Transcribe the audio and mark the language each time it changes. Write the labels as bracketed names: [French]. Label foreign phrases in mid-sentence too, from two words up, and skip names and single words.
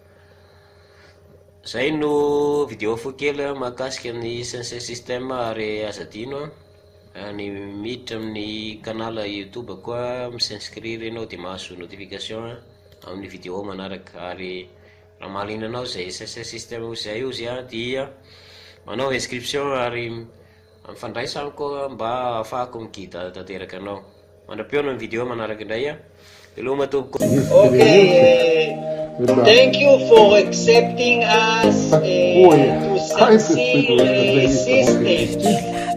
[Malagasy] Zay no vidéo fohy kely mahakasika ny [English] sensor system [Malagasy] ary aza adino ny miditra amin'ny canal YouTube koa misinscrire ianao dia mahazo notification amin'ny vidéo manaraka. Ary raha mahaliana anao zay [English] sensor system [Malagasy] zay io zay dia manao inscription ary mifandraisa amiko mba ahafahako migida tanteraka anao. Mandra-peona ny vidéo manaraka indray Hello tompoko. [English] Okay, thank you for accepting us to succeed the system.